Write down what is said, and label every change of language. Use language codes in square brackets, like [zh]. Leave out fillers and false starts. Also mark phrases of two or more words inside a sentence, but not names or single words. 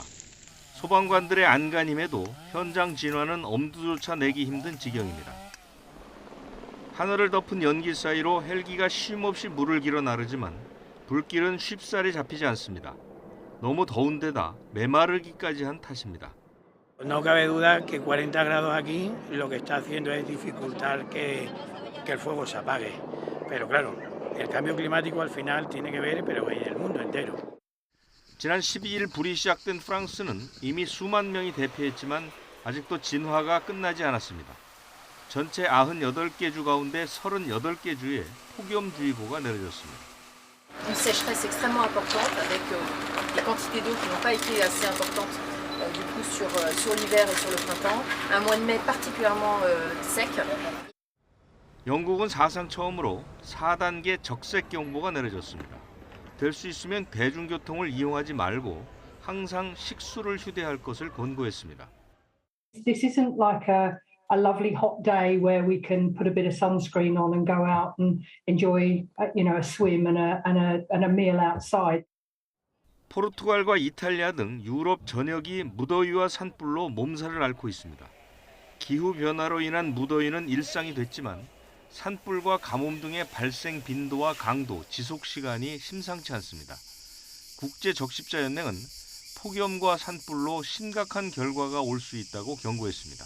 [ko] 소방관들의 안간힘에도 현장 진화는 엄두조차 내기 힘든 지경입니다. 하늘을 덮은 연기 사이로 헬기가 쉼없이 물을 길어 나르지만 불길은 쉽사리 잡히지 않습니다. 너무 더운 데다 메마르기까지 한 탓입니다. [es] No cabe duda que 40 grados aquí lo que está haciendo es dificultar que el fuego se apague. Pero claro, el cambio climático al final tiene que ver, pero en el mundo entero. [ko] 지난 12일 불이 시작된 프랑스는 이미 수만 명이 대피했지만 아직도 진화가 끝나지 않았습니다. 전체 98개 주 가운데 38개 주에 폭염주의보가 내려졌습니다. [fr] Une sécheresse extrêmement importante avec des quantités d'eau qui n'ont pas été assez importantes du coup sur l'hiver et sur le printemps. Un mois de mai particulièrement sec. [ko] 영국은 사상 처음으로 4단계 적색 경보가 내려졌습니다. 될 수 있으면 대중교통을 이용하지 말고 항상 식수를 휴대할 것을 권고했습니다. [en] This isn't like a lovely hot day where we can put a bit of sunscreen on and go out and enjoy, a swim and a meal outside. [ko] 포르투갈과 이탈리아 등 유럽 전역이 무더위와 산불로 몸살을 앓고 있습니다. 기후변화로 인한 무더위는 일상이 됐지만 산불과 가뭄 등의 발생 빈도와 강도, 지속 시간이 심상치 않습니다. 국제적십자연맹은 폭염과 산불로 심각한 결과가 올 수 있다고 경고했습니다.